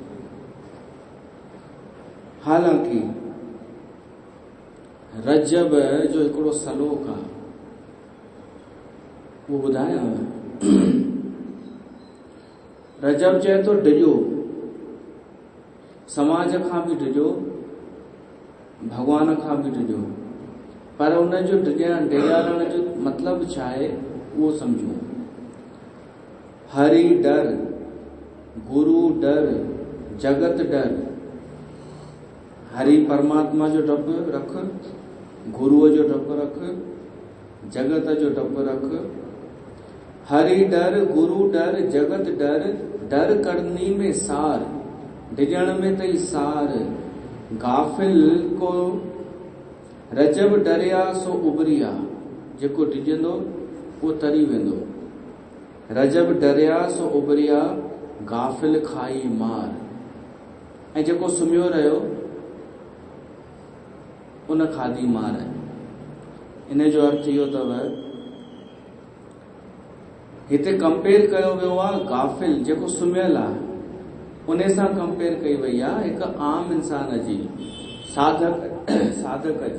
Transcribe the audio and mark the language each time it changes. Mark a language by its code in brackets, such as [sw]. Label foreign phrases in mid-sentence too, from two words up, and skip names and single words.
[sd] हालांकि रजब जो हिकिड़ो सलोक आहे, वो ॿुधायां। रजब चए थो डिॼो, समाज खां बि डिॼो, भगवान खां बि डिॼो, पर उन जो डिॼारण जो मतिलबु छा आहे उहो सम्झो। [hi] हरि डर, गुरु डर, जगत डर। [sd] हरि परमात्मा जो डपु रख, गुरुअ जो डपु रख, जगत जो डपु रख। [hi] हरि डर, गुरु डर, जगत डर। डर करनी में सार, [sd] डिॼण में तई सार। [hi] गाफिल को रजब डरिया सो उबरिया, [sd] जेको डिॼंदो उहो तरी वेंदो। [hi] रजब डरिया सो उबरिया, गाफिल खाई मार। [sd] ऐं जेको सुम्हियो रहियो उन खाधी मार। इन जो अर्थ इहो अथव, हिते कंपेयर कयो वियो आहे गाफिल जेको सुम्हियल आहे, उन सां कंपेयर कई वई आहे हिकु आम इंसान जी, साधक जी।